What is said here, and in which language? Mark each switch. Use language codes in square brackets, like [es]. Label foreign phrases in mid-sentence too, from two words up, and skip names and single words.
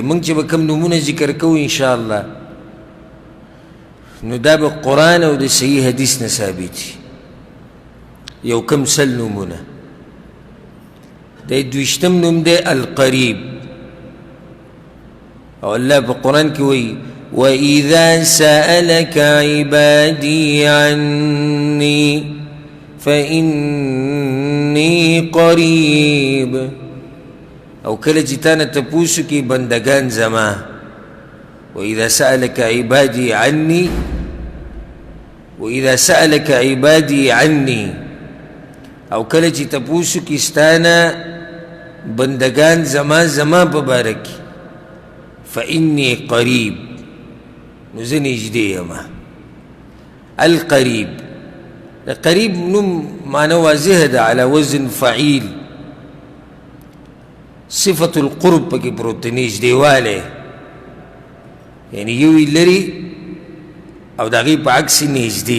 [ps] موږ چې به کوم نومونه ذکر کوو انشاءالله نو دا به قرآن او د صحیح حدیث نه ثابت وي. یو کم سل نومونه. د دویشتم نوم دی القریب، او الله په قرآن کې وایي [ar] وَإِذَا سَأَلَكَ عِبَادِي عَنِّي فَإِنِّي قَرِيب. [ps] او کله چې تا نه تپوس وکړي بندګان زما، [ar] وَإِذَا سَأَلَكَ عِبَادِي عَنِّي، وَإِذَا سَأَلَكَ عِبَادِي عَنِّي، [ps] او کله چې تپوس وکړي ستا نه بندګان زما په باره کې [ar] فإني قریب، [ps] نو زه نږدې یمه. القریب، د قریب نوم معنی واضح ده، [ar] علی وزن فعیل، صفت القرب [ps] پکې پروت دی، نږدېوالی، یعنی یو یې لري او د هغې په عکس نږدې.